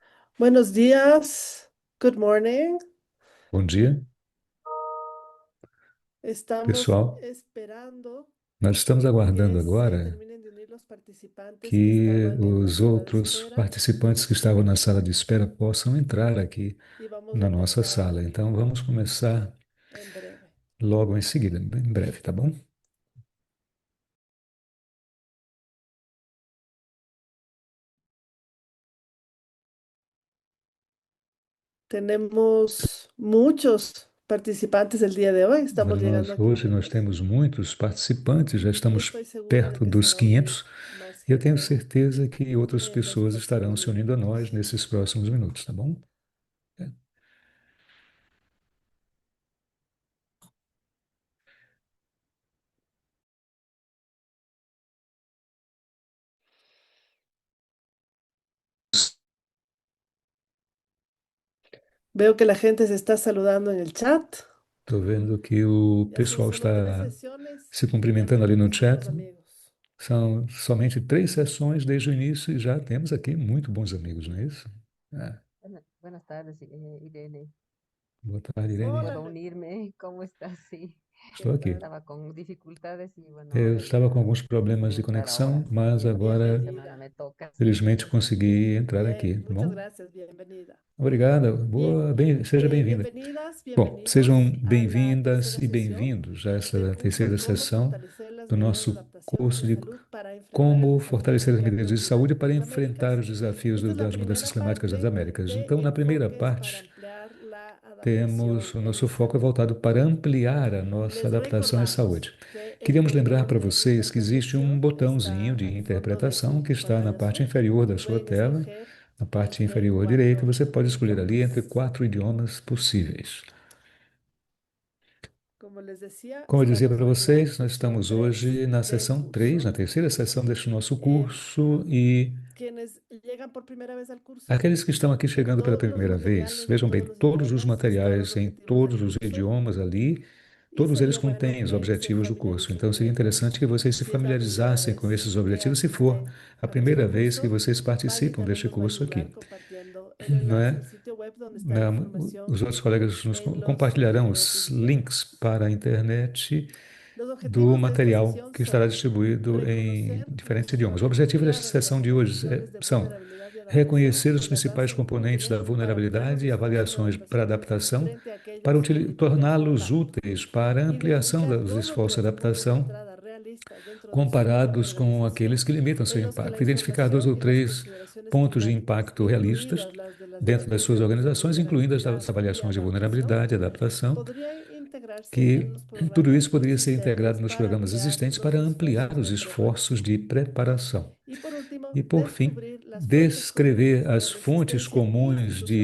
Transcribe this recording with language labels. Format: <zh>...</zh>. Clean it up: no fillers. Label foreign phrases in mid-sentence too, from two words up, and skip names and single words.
<es>Buenos días.</es> <en>Good morning.</en> <pt>Bom dia,</pt> <es>Estamos</es> <pt>pessoal.</pt> <es>esperando</es> <pt>Nós estamos aguardando</pt> <es>que se</es> <pt>agora</pt> <es>terminen de unir los participantes que</es> <pt>que</pt> <es>estaban en la</es> <pt>os</pt> <es>sala de</es> <pt>outros</pt> <es>espera</es> <pt>participantes que estavam na sala de espera possam entrar aqui</pt> <es>y vamos a</es> <pt>na nossa</pt> <es>empezar</es> <pt>sala. Então, vamos começar</pt> <es>en breve.</es> <pt>logo em seguida, em breve, tá bom?</pt> <es>Tenemos muchos participantes el día de hoy. Estamos llegando a</es> <pt>Hoje nós 500 temos muitos participantes, já</pt> <es>y estamos estoy segura de</es> <pt>perto</pt> <es>que se</es> <pt>dos</pt> <es>va a unir</es> <pt>500</pt> <es>más</es> <pt>e eu tenho</pt> <es>gente</es> <pt>certeza que outras</pt> <es>en los</es> <pt>pessoas</pt> <es>próximos</es> <pt>estarão se unindo a nós</pt> <es>minutos.</es> <pt>nesses próximos minutos, tá bom? É.</pt> <es>Veo que la gente se está saludando en el chat.</es> <pt>Estou vendo que o</pt> <es>Ya son</es> <pt>pessoal</pt> <es>solo tres</es> <pt>está</pt> <es>sesiones</es> <pt>se</pt> <es>y ya</es> <pt>cumprimentando ali no</pt> <es>tenemos</es> <pt>chat.</pt> <es>muchos amigos.</es> <pt>São somente 3 sessões desde o início e já temos aqui muito bons amigos, não é isso? Ah,</pt> <es>Buenas tardes, Irene.</es> <pt>boa tarde,</pt> <es>Si</es> <pt>Irene.</pt> <es>puedo Hola, unirme, ¿cómo estás? Sí,</es> <pt>Estou</pt> <es>¿qué</es> <pt>aqui.</pt> <es>tal? estaba con dificultades y bueno,</es> <pt>Eu</pt> <es>ahora</es> <pt>estava</pt> <es>ya</es> <pt>com alguns problemas</pt> <es>pude</es> <pt>de</pt> <es>entrar</es> <pt>conexão,</pt> <es>ahora.</es> <pt>mas</pt> <es>El fin de</es> <pt>agora,</pt> <es>semana me toca, sí.</es> <pt>felizmente, consegui entrar aqui,</pt> <es>Bien,</es> <pt>tá</pt> <es>muchas</es> <pt>bom?</pt> <es>gracias, bienvenida.</es> <pt>Obrigada.</pt> <es>Bien,</es> <pt>Seja bem-vinda.</pt> <es>bienvenidas,</es> <pt>Bom, sejam</pt> <es>bienvenidos a la</es> <pt>bem-vindas</pt> <es>tercera</es> <pt>e</pt> <es>sesión</es> <pt>bem-vindos a</pt> <es>del</es> <pt>essa</pt> <es>curso</es> <pt>terceira</pt> <es>Cómo</es> <pt>sessão</pt> <es>fortalecer las</es> <pt>do</pt> <es>medidas de</es> <pt>nosso</pt> <es>adaptación</es> <pt>curso</pt> <es>de</es> <pt>de</pt> <es>salud para enfrentar el</es> <pt>como</pt> <es>desafío</es> <pt>fortalecer as</pt> <es>mundial</es> <pt>medidas</pt> <es>del</es> <pt>de saúde</pt> <es>clima</es> <pt>para</pt> <es>en las</es> <pt>enfrentar</pt> <es>Américas.</es> <pt>os desafios</pt> <es>Esta es la</es> <pt>das mudanças</pt> <es>primera</es> <pt>climáticas nas</pt> <es>parte</es> <pt>Américas.</pt> <es>de</es> <pt>Então, na primeira</pt> <es>enfoques para</es> <pt>parte,</pt> <es>ampliar la</es> <pt>temos</pt> <es>adaptación</es> <pt>o</pt> <es>en</es> <pt>nosso foco é</pt> <es>salud.</es> <pt>voltado para ampliar a nossa</pt> <es>Les</es> <pt>adaptação em</pt> <es>recordamos</es> <pt>saúde.</pt> <es>que el</es> <pt>Queríamos lembrar</pt> <es>botón</es> <pt>para</pt> <es>de</es> <pt>vocês que existe um</pt> <es>interpretación</es> <pt>botãozinho</pt> <es>está</es> <pt>de</pt> <es>al fondo de</es> <pt>interpretação que</pt> <es>su</es> <pt>está na</pt> <es>pantalla</es> <pt>parte</pt> <es>Zoom</es> <pt>inferior da</pt> <es>y</es> <pt>sua</pt> <es>pueden</es> <pt>tela.</pt> <es>escoger</es> <pt>Na parte</pt> <es>entre</es> <pt>inferior direita,</pt> <es>cuatro</es> <pt>você pode escolher ali entre</pt> <es>idiomas.</es> <pt>4 idiomas possíveis.</pt> <es>Como les decía,</es> <pt>Como eu dizia</pt> <es>estamos</es> <pt>para</pt> <es>hoy en la</es> <pt>vocês, nós</pt> <es>sesión</es> <pt>estamos</pt> <es>3</es> <pt>hoje na</pt> <es>del</es> <pt>sessão 3, na</pt> <es>curso.</es> <pt>terceira sessão deste nosso</pt> <es>Eh,</es> <pt>curso, e</pt> <es>Quienes llegan por primera vez al curso,</es> <pt>aqueles que estão aqui chegando pela</pt> <es>todos los</es> <pt>primeira vez,</pt> <es>materiales de</es> <pt>vejam bem,</pt> <es>todos los</es> <pt>todos os</pt> <es>idiomas están los</es> <pt>materiais em</pt> <es>objetivos del</es> <pt>todos os</pt> <es>curso</es> <pt>idiomas ali,</pt> <es>y</es> <pt>todos eles</pt> <es>sería bueno</es> <pt>contêm os</pt> <es>que se</es> <pt>objetivos do curso.</pt> <es>familiaricen</es> <pt>Então,</pt> <es>con</es> <pt>seria</pt> <es>el</es> <pt>interessante que</pt> <es>curso</es> <pt>vocês se</pt> <es>si es la primera</es> <pt>familiarizassem com</pt> <es>vez</es> <pt>esses</pt> <es>que</es> <pt>objetivos, se for</pt> <es>asisten</es> <pt>a</pt> <es>a nuestro</es> <pt>primeira vez que</pt> <es>curso.</es> <pt>vocês</pt> <es>Maggie</es> <pt>participam</pt> <es>también</es> <pt>deste</pt> <es>nos va a</es> <pt>curso</pt> <es>ayudar</es> <pt>aqui,</pt> <es>compartiendo el</es> <pt>não</pt> <es>enlace</es> <pt>é?</pt> <es>al sitio web donde está la información</es> <pt>Os outros colegas nos</pt> <es>en los</es> <pt>compartilharão os</pt> <es>diapositivas.</es> <pt>links para a internet</pt> <es>Los</es> <pt>do</pt> <es>objetivos de esta</es> <pt>material</pt> <es>sesión</es> <pt>que estará</pt> <es>son</es> <pt>distribuído em</pt> <es>reconocer los</es> <pt>diferentes idiomas. O</pt> <es>componentes</es> <pt>objetivo desta</pt> <es>claves de las</es> <pt>sessão de hoje</pt> <es>evaluaciones de</es> <pt>são</pt> <es>vulnerabilidad y adaptación</es> <pt>reconhecer</pt> <es>y</es> <pt>os</pt> <es>las</es> <pt>principais</pt> <es>bases de</es> <pt>componentes da</pt> <es>conocimiento para ampliar los</es> <pt>vulnerabilidade e</pt> <es>esfuerzos de</es> <pt>avaliações para</pt> <es>adaptación</es> <pt>adaptação,</pt> <es>frente a</es> <pt>para</pt> <es>aquellos individuos o</es> <pt>torná-los</pt> <es>grupos.</es> <pt>úteis para a ampliação</pt> <es>Identificar</es> <pt>dos</pt> <es>cómo que</es> <pt>esforços de</pt> <es>las puntos de</es> <pt>adaptação,</pt> <es>entrada realistas dentro de su</es> <pt>comparados com aqueles</pt> <es>organización</es> <pt>que limitam seu</pt> <es>en los que la</es> <pt>impacto. Identificar dois</pt> <es>información</es> <pt>ou</pt> <es>y las</es> <pt>três</pt> <es>consideraciones</es> <pt>pontos de</pt> <es>climáticas,</es> <pt>impacto realistas</pt> <es>incluidas las de las</es> <pt>dentro das suas</pt> <es>definiciones de</es> <pt>organizações, incluindo</pt> <es>vulnerabilidad</es> <pt>as</pt> <es>y</es> <pt>avaliações de</pt> <es>adaptación,</es> <pt>vulnerabilidade e adaptação,</pt> <es>podrían integrarse en</es> <pt>que</pt> <es>los</es> <pt>tudo isso</pt> <es>programas</es> <pt>poderia ser integrado</pt> <es>existentes</es> <pt>nos</pt> <es>para</es> <pt>programas</pt> <es>ampliar</es> <pt>existentes</pt> <es>los</es> <pt>para ampliar</pt> <es>esfuerzos</es> <pt>os</pt> <es>de</es> <pt>esforços</pt> <es>preparación.</es> <pt>de preparação.</pt> <es>Y por último,</es> <pt>E, por fim,</pt> <es>descubrir las fuentes comunes</es> <pt>descrever</pt> <es>de la</es> <pt>as fontes</pt> <es>resistencia</es> <pt>comuns de</pt>